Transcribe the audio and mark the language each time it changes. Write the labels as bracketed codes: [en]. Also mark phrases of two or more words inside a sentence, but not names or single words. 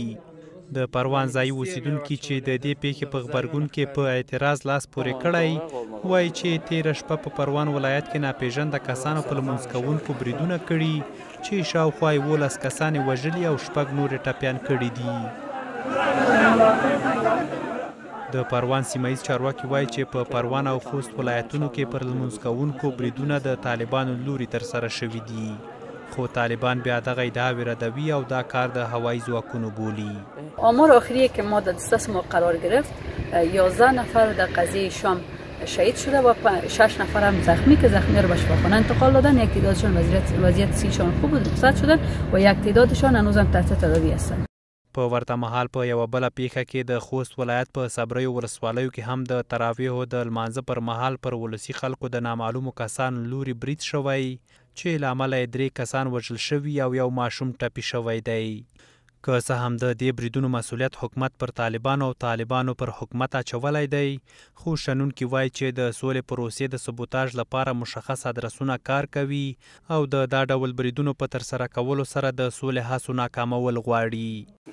[ps] د پروان ځایي اوسیدونکي چې د دې پیښې په غبرګون کې په اعتراض لاس پورې کړی وایي چې تېره شپه په پروان ولایت کې ناپېژانده کسانو په لمونځ کوونکو بریدونه کړي چې شاوخوا 11 کسان یې وژلي او 6 نور یې ټپیان کړي دي. د پروان سیمهیز چارواکي وایي چې په پروان او خوست ولایتونو کې پر لمونځ کوونکو بریدونه د طالبانو لوري ترسره شوي دي، خو طالبان بیا دغه ادعاوې ردوي او دا کار د هوایي ځواکونو بولي. [fa] آمار آخری که ما در دسترس ما قرار گرفت 11 نفر در قضیه شام شهید شده و 6 نفر هم زخمی که زخمی رو به شفاخانه انتقال دادن. یک تعدادشان وضعیت صحیشان خوب و رخصت شدن و یک تعدادشان هنوزم تحت تداوی هستند. [ps] په ورته مهال په یوه بله پیښه کې د خوست ولایت په صبریو ولسوالیو کې هم د تراویحو د لمانځه پر مهال پر ولسي خلکو د نامعلومو کسانو لوري برید شوی چې له امله یې 3 کسان وژل شوي او یو ماشوم ټپي شوی دی. که څه هم د دې بریدونو مسؤلیت حکومت پر طالبانو او طالبانو پر حکومت اچولی دی، خو شنونکي وایي چې د سولې پروسې د سبوتاژ لپاره مشخص ادرسونه کار کوي او د دا ډول بریدونو په ترسره کولو سره د سولې هڅو ناکامول غواړي.